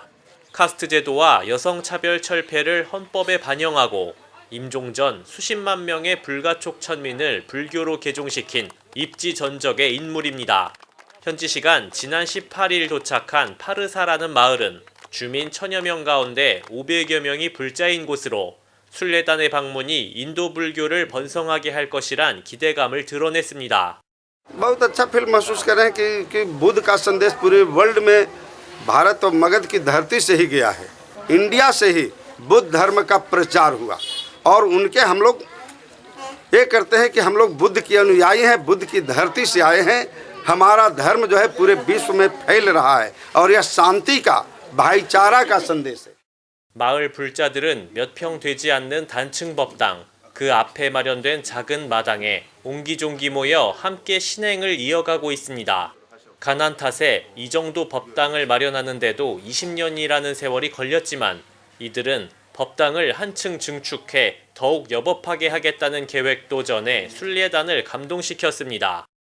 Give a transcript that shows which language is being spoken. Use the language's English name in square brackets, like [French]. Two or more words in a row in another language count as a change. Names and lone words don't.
[Korean] 카스트 제도와 여성차별 철폐를 헌법에 반영하고 임종 전 수십만 명의 불가촉 천민을 불교로 개종시킨 입지전적의 인물입니다. 현지 시간 지난 18일 도착한 파르사라는 마을은 주민 1000여 명 가운데 500여 명이 불자인 곳으로 순례단의 방문이 인도 불교를 번성하게 할 것이란 기대감을 드러냈습니다. [Hindi] बहुत अच्छा फील महसूस कर रहे हैं कि बुद्ध का संदेश पूरे वर्ल्ड में भारत और मगध की धरती से ही गया है। इंडिया से ही बुद्ध धर्म का प्रचार हुआ और उनके हम लोग ये करते हैं कि हम लोग बुद्ध के अनुयायी हैं, बुद्ध की धरती से आए हैं। हमारा धर्म जो है पूरे विश्व में फैल रहा है और यह शांति का, भाईचारा का संदेश है। [Korean] 마을 불자들은 몇 평 되지 않는 단층 법당, 그 앞에 마련된 작은 마당에 옹기종기 모여 함께 신행을 이어가고 있습니다. 가난 탓에 이 정도 법당을 마련하는데도 20년이라는 세월이 걸렸지만 이들은 법당을 한층 증축해 더욱 여법하게 하겠다는 계획도 전해 순례단을 감동시켰습니다.